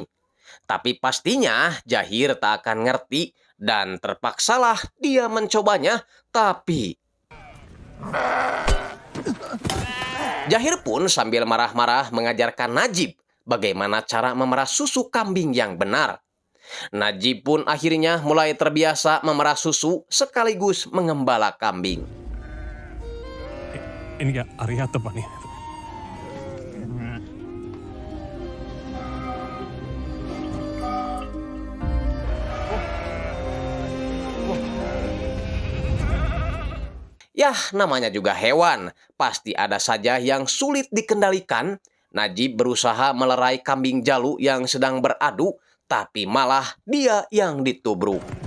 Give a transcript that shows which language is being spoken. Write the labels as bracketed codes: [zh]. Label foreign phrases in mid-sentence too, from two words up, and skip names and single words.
[id] Tapi pastinya Jahir tak akan ngerti dan terpaksalah dia mencobanya, tapi Jahir pun sambil marah-marah mengajarkan Najib bagaimana cara memerah susu kambing yang benar. Najib pun akhirnya mulai terbiasa memerah susu sekaligus mengembala kambing. [ml] എനിക്ക് അറിയാത്ത പണി. [id] Yah, namanya juga hewan. Pasti ada saja yang sulit dikendalikan. Najib berusaha melerai kambing jalu yang sedang beradu, tapi malah dia yang ditubruk.